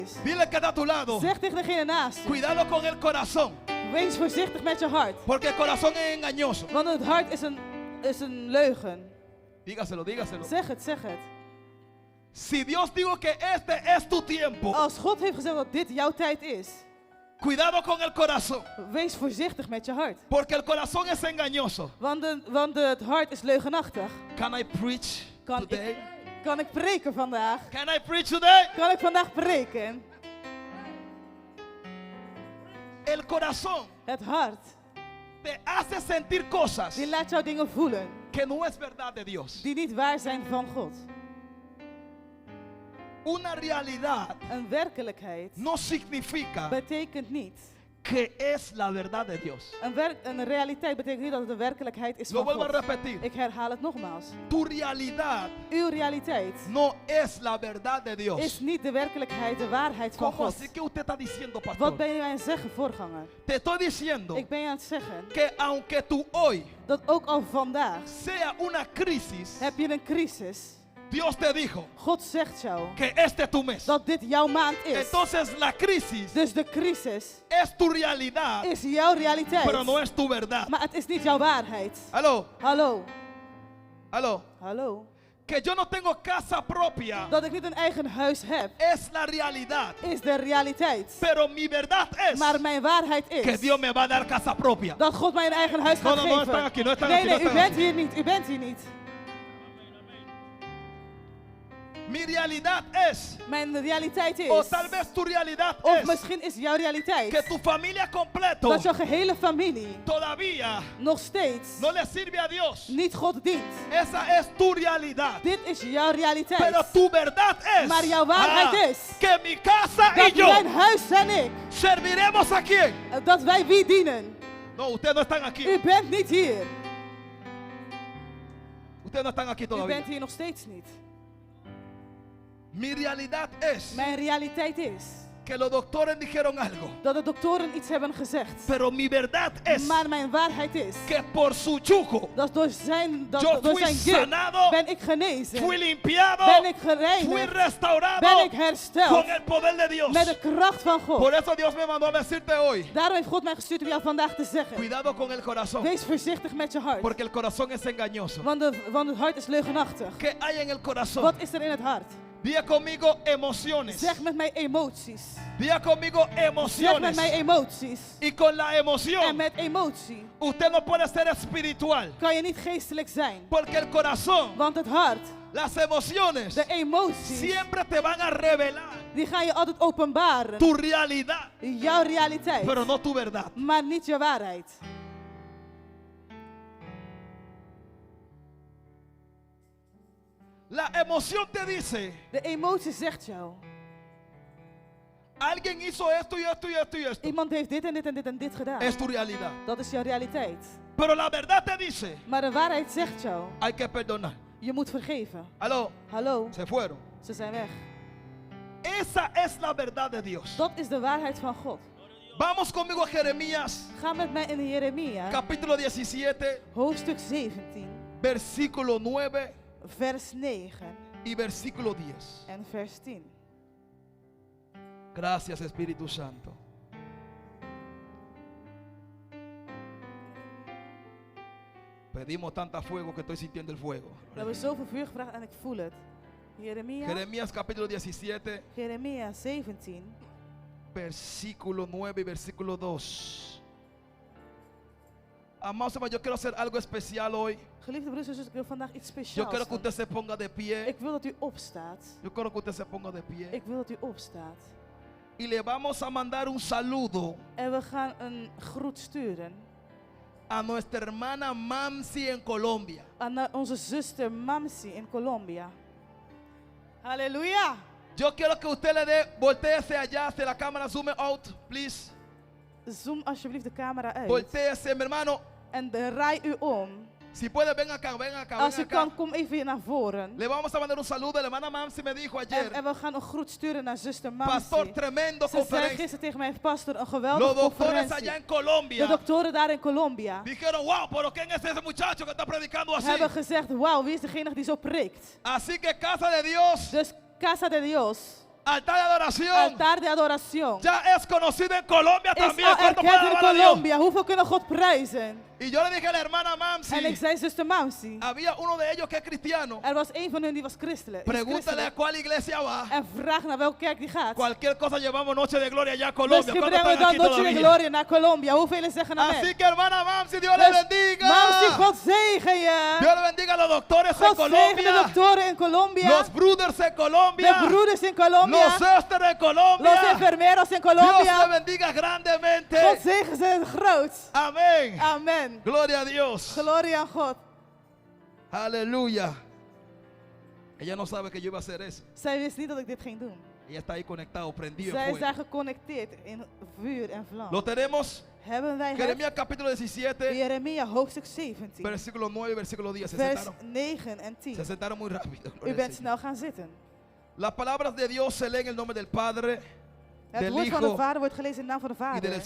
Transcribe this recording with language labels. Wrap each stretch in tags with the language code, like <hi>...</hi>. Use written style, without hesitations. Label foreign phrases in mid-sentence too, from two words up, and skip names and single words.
<es>Dile que está a tu lado.</es> <nl>Zeg tegen degene naast je.</nl> <es>Cuidado con el corazón.</es> <nl>Wees voorzichtig met je hart.</nl> <es>Porque el corazón es engañoso.</es> <nl>Want het hart is een leugen.</nl> <es>Dígaselo, dígaselo.</es> <nl>Zeg het, zeg het.</nl> <es>Si Dios dijo que este es tu tiempo,</es> <nl>Als God heeft gezegd dat dit jouw tijd is,</nl> <es>cuidado con el corazón.</es> <nl>wees voorzichtig met je hart.</nl> <es>Porque el corazón es engañoso.</es> <nl>Want het hart is leugenachtig.</nl> <en>Can I preach today?</en> <nl>Kan ik preken vandaag?</nl> <en>Can I preach today?</en> <nl>Kan ik vandaag preken?</nl> <es>El corazón</es> <nl>Het hart,</nl> <es>te hace sentir cosas</es> <nl>die laat jou dingen voelen</nl> <es>que no es verdad de Dios.</es> <nl>die niet waar zijn van God.</nl> <es>Una realidad</es> <nl>Een werkelijkheid</nl> <es>no significa</es> <nl>betekent niet.</nl> <es>que es la verdad de Dios.</es> <nl>Een realiteit betekent niet dat het de werkelijkheid is</nl> <es>Lo</es> <nl>van</nl> <es>vuelvo a</es> <nl>God.</nl> <es>repetir.</es> <nl>Ik herhaal het nogmaals.</nl> <es>Tu realidad</es> <nl>Uw realiteit</nl> <es>no es la verdad de Dios.</es> <nl>is niet de werkelijkheid, de waarheid van</nl> <es>¿Cómo</es> <nl>God.</nl> <es>así que usted está diciendo,</es> <nl>Wat</nl> <es>pastor?</es> <nl>ben je aan het zeggen, voorganger?</nl> <es>Te estoy diciendo</es> <nl>Ik ben je aan het zeggen</nl> <es>que aunque tú hoy</es> <nl>dat ook al vandaag</nl> <es>sea una crisis,</es> <nl>heb je een crisis.</nl> <es>Dios te dijo</es> <nl>God zegt jou</nl> <es>que este es tu mes.</es> <nl>dat dit jouw maand is.</nl> <es>Entonces la crisis</es> <nl>Dus de crisis</nl> <es>es tu realidad,</es> <nl>is jouw realiteit.</nl> <es>pero no es tu verdad.</es> <nl>Maar het is niet jouw waarheid.</nl> <es>Aló,</es> <nl>Hallo,</nl> <es>aló.</es> <nl>hallo.</nl> <es>Que yo no tengo casa propia</es> <nl>Dat ik niet een eigen huis heb,</nl> <es>es la realidad.</es> <nl>is de realiteit.</nl> <es>Pero mi verdad es</es> <nl>Maar mijn waarheid</nl> <es>que</es> <nl>is</nl> <es>Dios me va a dar casa propia.</es> <nl>dat God mij een eigen huis gaat</nl> <es>No,</es> <nl>geven.</nl> <es>están aquí, no están</es> <nl>Nee,</nl> <es>aquí, no</es> <nl>nee, u</nl> <es>están</es> <nl>bent</nl> <es>aquí.</es> <nl>hier niet. U bent hier niet.</nl> <es>Mi realidad es,</es> <nl>Mijn realiteit is,</nl> <es>o tal vez tu realidad</es> <nl>of</nl> <es>es,</es> <nl>misschien is jouw realiteit,</nl> <es>que tu familia completo</es> <nl>dat jouw gehele familie</nl> <es>todavía</es> <nl>nog steeds</nl> <es>no le sirve a Dios.</es> <nl>niet God dient.</nl> <es>Esa es tu realidad.</es> <nl>Dit is jouw realiteit.</nl> <es>Pero tu verdad es</es> <nl>Maar jouw waarheid is</nl> <es>que mi casa y</es> <nl>dat</nl> <es>yo</es> <nl>mijn huis en ik,</nl> <es>serviremos a quién.</es> <nl>dat wij wie dienen.</nl> <es>No, ustedes no están aquí.</es> <nl>U bent niet hier.</nl> <es>Ustedes no están aquí</es> <nl>U</nl> <es>todavía.</es> <nl>bent hier nog steeds niet.</nl> <es>Mi realidad es</es> <nl>Mijn realiteit is</nl> <es>que los doctores dijeron algo.</es> <nl>dat de doktoren iets hebben gezegd.</nl> <es>Pero mi verdad es</es> <nl>Maar mijn waarheid is</nl> <es>que por su yugo</es> <nl>dat door zijn</nl> <es>yo fui</es> <nl>juk</nl> <es>sanado,</es> <nl>ben ik genezen.</nl> <es>fui limpiado,</es> <nl>Ben ik</nl> <es>fui</es> <nl>gereinigd.</nl> <es>restaurado</es> <nl>Ben ik</nl> <es>con</es> <nl>hersteld.</nl> <es>el poder de Dios.</es> <nl>Met de kracht van God.</nl> <es>Por eso Dios me mandó a decirte hoy,</es> <nl>Daarom heeft God mij gestuurd om jou vandaag te zeggen.</nl> <es>cuidado con el corazón,</es> <nl>Wees voorzichtig met je hart.</nl> <es>porque el corazón es engañoso.</es> <nl>Want het hart is leugenachtig.</nl> <es>¿Qué hay en el corazón?</es> <nl>Wat is er in het hart?</nl> <es>Diga conmigo emociones.</es> <nl>Zeg met mij emoties.</nl> <es>Diga conmigo</es> <nl>Zeg met</nl> <es>emociones.</es> <nl>mij emoties.</nl> <es>Y con la</es> <nl>En</nl> <es>emoción,</es> <nl>met emotie</nl> <es>usted no puede ser espiritual.</es> <nl>kan je niet geestelijk zijn.</nl> <es>Porque el corazón,</es> <nl>Want het hart,</nl> <es>las emociones,</es> <nl>de emoties,</nl> <es>siempre te van a revelar</es> <nl>die gaan je altijd openbaren.</nl> <es>tu realidad,</es> <nl>Jouw realiteit.</nl> <es>pero no tu verdad.</es> <nl>Maar niet je waarheid.</nl> <es>La emoción te dice,</es> <nl>De emotie zegt jou.</nl> <es>alguien hizo esto y esto y esto y esto.</es> <nl>Iemand heeft dit en dit en dit en dit gedaan.</nl> <es>Es tu realidad.</es> <nl>Dat is jouw realiteit.</nl> <es>Pero la verdad te dice,</es> <nl>Maar de waarheid zegt jou,</nl> <es>hay que perdonar.</es> <nl>je moet vergeven.</nl> <es>Aló,</es> <nl>Hallo,</nl> <es>se fueron.</es> <nl>ze zijn weg.</nl> <es>Esa es la verdad de Dios.</es> <nl>Dat is de waarheid van God.</nl> <es>Vamos conmigo a Jeremías,</es> <nl>Ga met mij in Jeremia,</nl> <es>capítulo 17,</es> <nl>hoofdstuk 17,</nl> <es>versículo 9</es> <nl>vers 9</nl> <es>y versículo 10.</es> <nl>en vers 10.</nl> <es>Gracias, Espíritu Santo. Pedimos tanta fuego que estoy sintiendo el fuego.</es> <nl>We hebben zoveel vuur gevraagd en ik voel het.</nl> <es>Jeremías capítulo 17,</es> <nl>Jeremia 17,</nl> <es>versículo 9 y versículo 2. Amados hermanos, yo quiero hacer algo especial hoy.</es> <nl>Geliefde broeders en zusters, ik wil vandaag iets</nl> <es>Yo</es> <nl>speciaals</nl> <es>quiero que</es> <nl>doen.</nl> <es>usted se ponga de pie.</es> <nl>Ik wil dat u opstaat.</nl> <es>Yo quiero que usted se ponga de pie.</es> <nl>Ik wil dat u opstaat.</nl> <es>Y le vamos a mandar un saludo</es> <nl>En we gaan een groet sturen</nl> <es>a nuestra hermana Mamsi en Colombia.</es> <nl>aan onze zuster Mamsi in Colombia. Halleluja!</nl> <es>Yo quiero que usted le dé, volteese allá hacia la cámara,</es> <en>zoom out, please.</en> <nl>Zoom alsjeblieft de camera uit.</nl> <es>Volteese, mi hermano.</es> <nl>En draai u om.</nl> <es>Si puede, ven acá, ven acá,</es> <nl>Als</nl> <es>ven</es> <nl>u</nl> <es>acá.</es> <nl>kan, kom even hier naar voren.</nl> <es>Le vamos a mandar un saludo. La hermana Mamsi me dijo ayer,</es> <nl>En we gaan een groet sturen naar zuster</nl> <es>pastor,</es> <nl>Mamsi.</nl> <es>tremendo</es> <nl>Ze zei</nl> <es>conferencia.</es> <nl>gisteren tegen mij, pastor, een</nl> <es>Los</es> <nl>geweldige</nl> <es>doctores allá</es> <nl>conferentie.</nl> <es>en Colombia</es> <nl>De doktoren daar in Colombia</nl> <es>dijeron, wow, pero ¿quién es ese muchacho que está predicando así?</es> <nl>hebben gezegd, wauw, wie is degene die zo preekt?</nl> <es>Así que casa de Dios,</es> <nl>Dus Casa de Dios,</nl> <es>altar de adoración,</es> <nl>altaar de adoración.</nl> <es>ya es conocido en Colombia</es> <nl>Is</nl> <es>también.</es> <nl>al</nl> <es>¿Cuánto puede</es> <nl>erkend in</nl> <es>alabar a Dios?</es> <nl>Colombia. Hoeveel kunnen God prijzen?</nl> <es>Y yo le dije a la hermana</es> <nl>En ik</nl> <es>Mamsi,</es> <nl>zei, zuster Mamsi,</nl> <es>había uno de ellos que es cristiano.</es> <nl>er was een van hun die was christelijk. is</nl> <es>Pregúntale a</es> <nl>christelijk.</nl> <es>cuál iglesia va.</es> <nl>En vraag naar welke kerk die gaat.</nl> <es>Cualquier cosa llevamos noche de gloria allá a Colombia.</es> <nl>Misschien</nl> <es>¿Cuántos</es> <nl>brengen we</nl> <es>están</es> <nl>dan</nl> <es>aquí</es> <nl>Noche de</nl> <es>todavía?</es> <nl>Gloria naar Colombia. Hoeveel zeggen</nl> <es>Así</es> <nl>amen?</nl> <es>que hermana Mamsi, Dios le</es> <nl>Dus,</nl> <es>bendiga.</es> <nl>Mamsi, God zegen je.</nl> <es>Dios le bendiga a los doctores en</es> <nl>God zegen de</nl> <es>Colombia,</es> <nl>doktoren in Colombia.</nl> <es>los brothers en Colombia,</es> <nl>De broeders in Colombia.</nl> <es>los sisters en Los Colombia. enfermeros in Dios le Colombia. bendiga</es> <nl>God</nl> <es>grandemente.</es> <nl>zegen ze in het groot.</nl> <es>Amén.</es> <nl>Amen.</nl> <es>Gloria a Dios.</es> <nl>Gloria aan God.</nl> <es>Aleluya. Ella no sabe que yo iba a hacer eso.</es> <nl>Zij wist niet dat ik dit ging doen.</nl> <es>Ella está ahí conectado, prendido</es> <nl>Zij</nl> <es>en</es> <nl>is daar</nl> <es>fuego.</es> <nl>geconnecteerd in vuur en vlam.</nl> <es>Lo tenemos.</es> <nl>Hebben wij het?</nl> <es>Jeremías capítulo 17,</es> <nl>Jeremia hoofdstuk 17.</nl> <es>versículo 9 y versículo 10. Se</es> <nl>Vers</nl> <es>sentaron,</es> <nl>9 en 10.</nl> <es>se sentaron muy rápido.</es> <nl>U</nl> <es>Gloria al</es> <nl>bent</nl> <es>Señor.</es> <nl>snel gaan zitten.</nl> <es>Las palabras de Dios se leen en el nombre del Padre,</es> <nl>Het</nl> <es>del</es> <nl>woord van de</nl> <es>Hijo</es> <nl>Vader wordt gelezen in de naam van de</nl> <es>y del</es> <nl>Vader,</nl>